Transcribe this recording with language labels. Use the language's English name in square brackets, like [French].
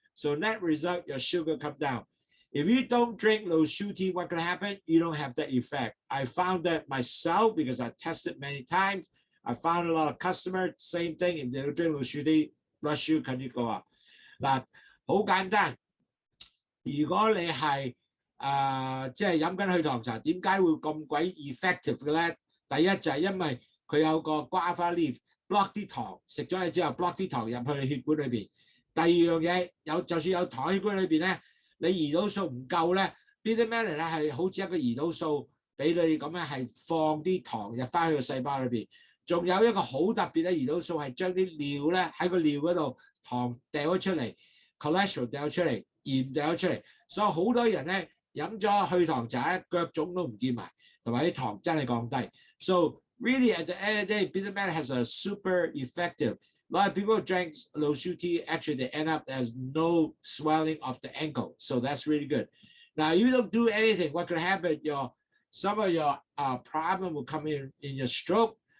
[English] So net result, your sugar come down. If you don't drink Lowsutea, what can happen? You don't have that effect. I found that myself because I tested many times. I found a lot of customers, same thing. If they don't drink Lowsutea, blood sugar can go up. [Cantonese] 嗱，好簡單。如果你係即係飲緊去糖茶，點解會咁鬼 effective 嘅咧？第一就係因為佢有個 [English] guava leaf block [Cantonese] 啲糖，食咗嘢之後 block 啲糖入去你血管裏邊。第二樣嘢就算有糖血管裏邊咧，你胰島素唔夠咧 ，bitter melon 咧係好似一個胰島素俾你咁樣係放啲糖入翻去個細胞裏邊。仲有一個好特別嘅胰島素係將啲尿咧喺個尿嗰度糖掉咗出嚟 ，cholesterol 掉咗出嚟，鹽掉咗出嚟，所以好多人咧。飲咗去糖茶，腳腫都唔見埋，同埋啲糖真係降低。 [English] So really at the end of the day, bitter melon has a super effective. A lot of people drank Lowsutea, actually they end up as no swelling of the ankle. So that's really good. Now you don't do anything, what could happen? Some of your problem will come in your stroke.